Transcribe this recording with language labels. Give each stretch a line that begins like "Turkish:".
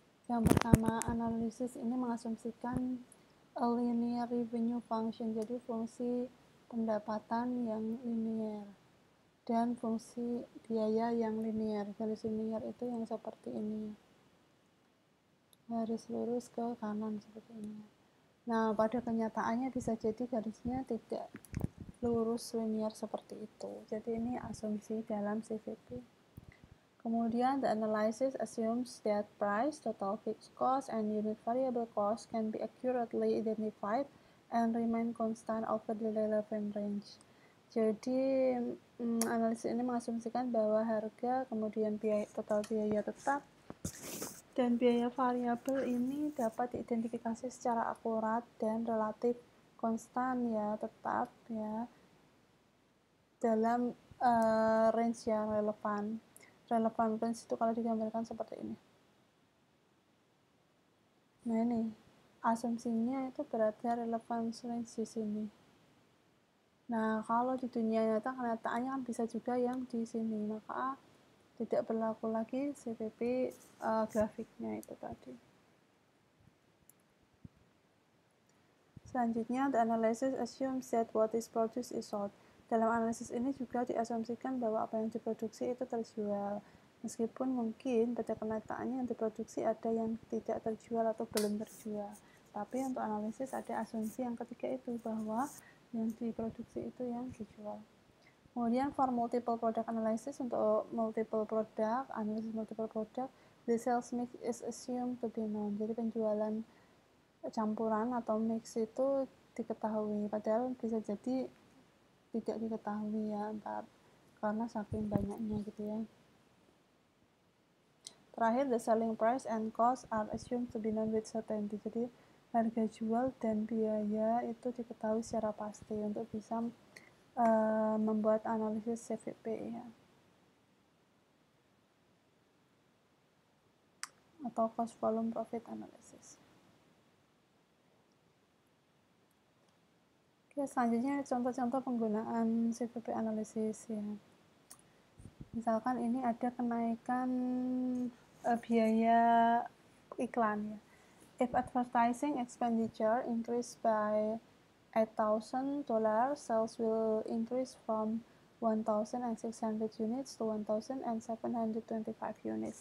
Indonesian: Yang pertama, analisis ini mengasumsikan
English: a linear revenue function,
Indonesian: jadi fungsi pendapatan yang linear dan fungsi biaya yang linear. Garis linear itu yang seperti ini, garis lurus ke kanan seperti ini. Nah, pada kenyataannya bisa jadi garisnya tidak lurus linear seperti itu. Jadi ini asumsi dalam CVP.
English: Kemudian, the analysis assumes that price, total fixed cost, and unit variable cost can be accurately identified and remain constant over the relevant range.
Indonesian: Jadi, analisis ini mengasumsikan bahwa harga, kemudian total biaya tetap, dan biaya variabel ini dapat diidentifikasi secara akurat dan relatif konstan ya, tetap ya, dalam range yang relevan. Relevan range itu kalau digambarkan seperti ini. Nah, ini asumsinya itu berada relevance range di sini. Nah, kalau di dunia nyata kenyataannya kan bisa juga yang di sini, maka tidak berlaku lagi CVP grafiknya itu tadi.
English: Selanjutnya, the analysis assumes that what is produced is sold.
Indonesian: Dalam analisis ini juga diasumsikan bahwa apa yang diproduksi itu terjual. Meskipun mungkin pada kenyataannya yang diproduksi ada yang tidak terjual atau belum terjual. Tapi untuk analisis ada asumsi yang ketiga itu, bahwa yang diproduksi itu yang dijual.
English: Kemudian for multiple product analysis,
Indonesian: untuk multiple product, analisis multiple product,
English: the sales mix is assumed to be known.
Indonesian: Jadi penjualan campuran atau mix itu diketahui, padahal bisa jadi tidak diketahui ya, entar karena saking banyaknya gitu ya.
English: Terakhir, the selling price and cost are assumed to be known with certainty.
Indonesian: Jadi harga jual dan biaya itu diketahui secara pasti untuk bisa membuat analisis CVP ya, atau cost volume profit analysis. Oke, selanjutnya contoh-contoh penggunaan CVP analysis ya. Misalkan ini ada kenaikan biaya iklan ya.
English: If advertising expenditure increase by $8,000, sales will increase from 1,600 units to 1,725 units.